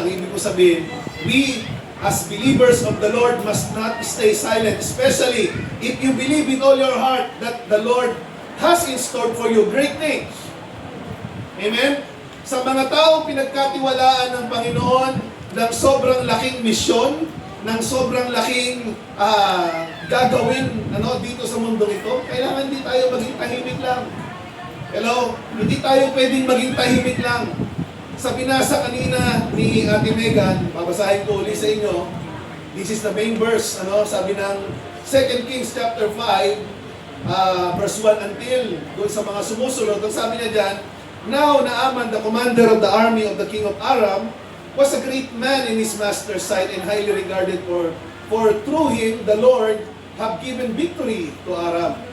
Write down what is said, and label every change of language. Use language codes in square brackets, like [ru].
[tl] Ang ibig ko sabihin, [en] we as believers of the Lord must not stay silent. Especially if you believe with all your heart that the Lord has in store for you great things. Amen? [tl] Sa mga taong pinagkatiwalaan ng Panginoon ng sobrang laking misyon, ng sobrang laking gagawin dito sa mundong ito, kailangan hindi tayo maging tahimik lang. Hello? Hindi tayo pwedeng maging tahimik lang. Sa binasa kanina ni Ate Megan, babasahin ko ulit sa inyo. [en] This is the main verse. [tl] Sabi ng 2 Kings chapter 5, verse 1 until doon sa mga sumusunod. Ang sabi niya dyan, [en] Now Naaman, the commander of the army of the king of Aram, was a great man in his master's sight and highly regarded for through him the Lord have given victory to Aram.